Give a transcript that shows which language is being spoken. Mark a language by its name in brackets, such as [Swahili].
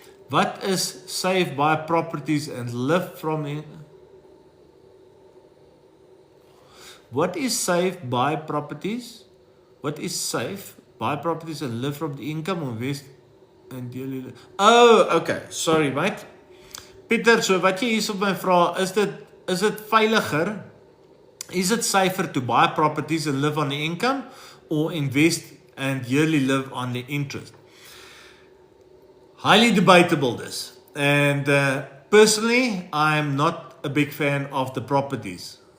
[English] Wat is save, buy properties and live from it? What is save, buy properties? What is save, buy properties and live from the income or invest and daily? Oh, okay. Sorry, mate. [Afrikaans] Pieter, so wat jy hier op my vra, is dit veiliger? [English] Is it safer to buy properties and live on the income or invest and yearly live on the interest? Highly debatable this. And personally, I'm not a big fan of the properties.